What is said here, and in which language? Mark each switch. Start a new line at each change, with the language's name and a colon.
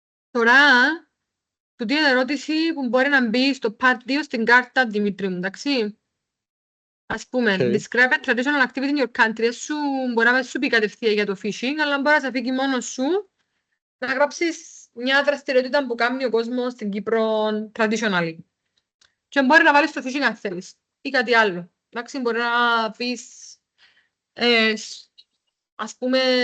Greek: Τώρα, τούτη είναι ερώτηση που μπορεί να μπει στο part 2 στην κάρτα, Δημήτρη μου, εντάξει. Ας πούμε,
English: describe a traditional activity in your country.
Greek: Μπορεί να σου πει κατευθείαν για το fishing, αλλά μπορεί να σε φύγει μόνος σου να γράψεις μια δραστηριότητα που κάνει ο κόσμος στην Κύπρο traditionally. Και μπορεί να βάλεις το fishing αν θέλεις ή κάτι άλλο. Εντάξει, μπορεί να πεις, ας πούμε,